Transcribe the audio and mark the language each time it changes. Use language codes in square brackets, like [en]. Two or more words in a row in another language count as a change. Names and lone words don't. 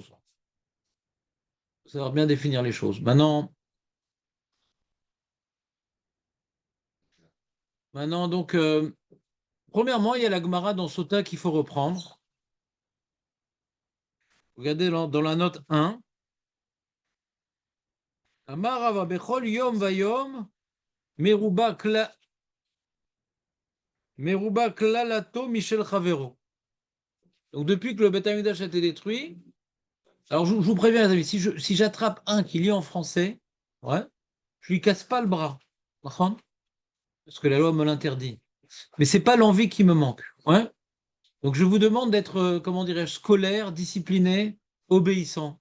[fr] Faut savoir bien définir les choses. Maintenant donc, premièrement, il y a la Gemara dans Sota qu'il faut reprendre. Regardez dans la note 1. [he] אמר רבא בכל יום ויום מרובה קללתו משל חבירו. [fr] Donc, depuis que le Beth Amikdash a été détruit, alors je vous préviens, les amis, si j'attrape un qui lit en français, ouais, je lui casse pas le bras. D'accord. Parce que la loi me l'interdit. Mais c'est pas l'envie qui me manque. Ouais. Donc, je vous demande d'être, comment dirais-je, scolaire, discipliné, obéissant.